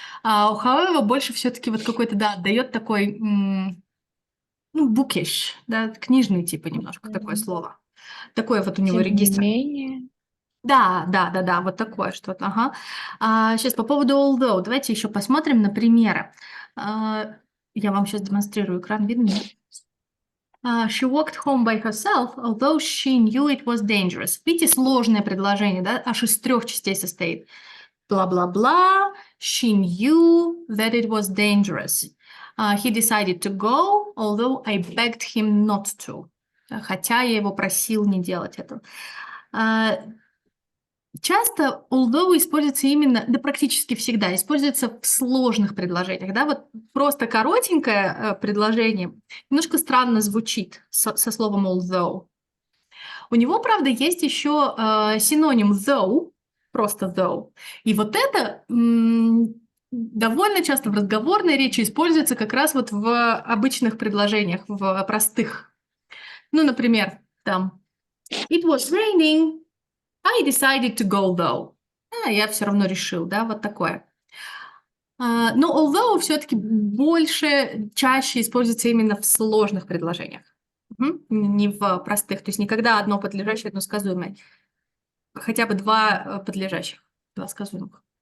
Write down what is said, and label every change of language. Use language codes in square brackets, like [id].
[ru] А у however больше все-таки вот какой-то, да, дает такой, bookish, да, книжный типа немножко такое слово. Такое вот у него Тем не регистр. менее, Да, вот такое что-то, ага. Сейчас по поводу although, давайте еще посмотрим на примеры. Я вам сейчас демонстрирую экран, видно? [en] She walked home by herself, although she knew it was dangerous. [ru] Видите, сложное предложение, да? Аж из 3 частей состоит. Blah-blah-blah. [en] She knew that it was dangerous. He decided to go, although I begged him not to. [ru] Хотя я его просил не делать этого. Часто although используется именно, да практически всегда, используется в сложных предложениях, да, вот просто коротенькое предложение немножко странно звучит со словом although. У него, правда, есть еще синоним though, просто though, и вот это довольно часто в разговорной речи используется как раз вот в обычных предложениях, в простых. Ну, например, там [en] it was raining, I decided to go though. [ru] Я все равно решил, да, вот такое. Но although все-таки чаще используется именно в сложных предложениях, не в простых. То есть никогда одно подлежащее, одно сказуемое. Хотя бы два подлежащих, два сказуемых.